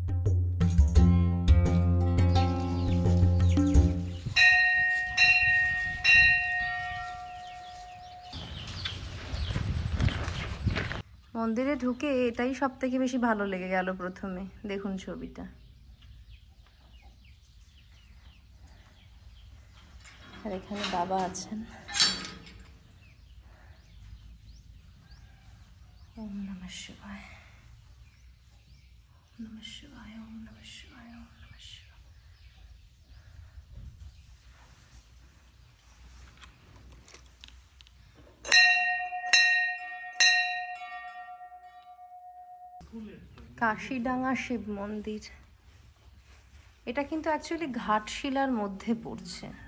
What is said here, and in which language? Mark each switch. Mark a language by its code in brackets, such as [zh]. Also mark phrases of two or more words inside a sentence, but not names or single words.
[bn] মন্দিরে ঢুকে এটাই সব থেকে বেশি ভালো লেগে গেল প্রথমে। দেখুন ছবিটা, আর এখানে বাবা আছেন। [sa] ওম নমঃ শিবায়, ওম নমঃ শিবায়, ওম নমঃ শিবায়, ওম নমঃ শিবায়। [bn] কাশিডাঙ্গা শিব মন্দির, এটা কিন্তু অ্যাকচুয়ালি ঘাটশিলার মধ্যে পড়ছে।